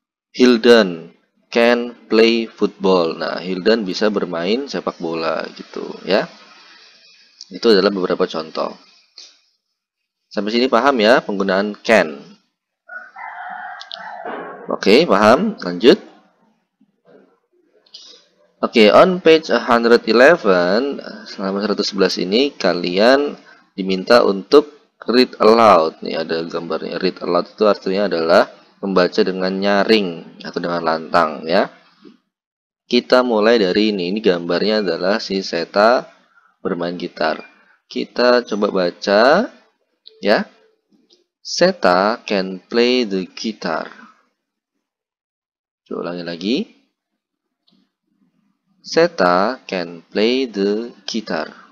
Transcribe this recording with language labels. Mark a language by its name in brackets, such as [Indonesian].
[English] Hildan can play football. [Indonesian] Nah, Hildan bisa bermain sepak bola gitu ya. Itu adalah beberapa contoh. Sampai sini paham ya penggunaan can. Oke, paham? Lanjut. Oke, [English] on page 111, [Indonesian] halaman 111 ini kalian diminta untuk read aloud. Nih ada gambarnya. Read aloud itu artinya adalah membaca dengan nyaring atau dengan lantang ya. Kita mulai dari ini. Ini gambarnya adalah si Seta bermain gitar. Kita coba baca ya. [English] Seta can play the guitar. [Indonesian] Coba ulangi lagi. [English] Seta can play the guitar.